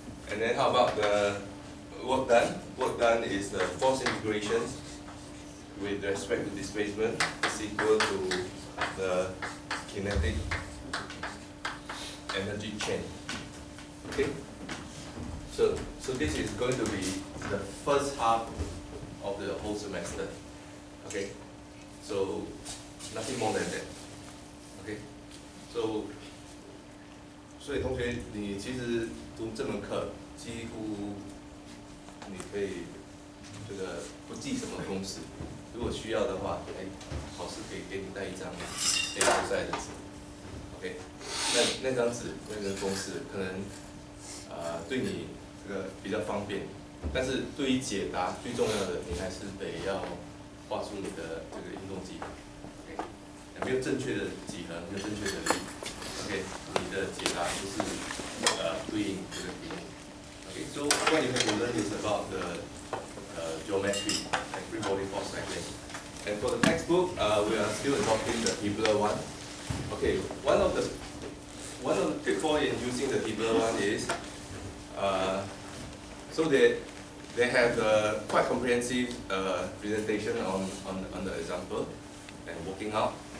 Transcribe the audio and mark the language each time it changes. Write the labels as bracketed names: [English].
[English] And then how about the work done? Work done is the force integrations with respect to displacement is equal to the kinetic energy chain. Okay? So this is going to be the first half of the whole semester. Okay? So nothing more than that. Okay? [Chinese] 所以同学，你其实读这门课几乎你可以这个不记什么公式，如果需要的话，考试可以给你带一张 A4 size 的纸 ，OK， 那张纸那个公式可能对你这个比较方便，但是对于解答最重要的，你还是得要画出你的这个运动几何 ，OK， 没有正确的几何，没有正确的力 ，OK， 你的解答不是对应这个题目。 [English] Okay, so what you have to learn is about the geometry and free body force cycling. And for the textbook, we are still adopting the Hibbeler one. Okay, one of the pitfalls in using the Hibbeler one is, so they have a quite comprehensive presentation on the example and working out.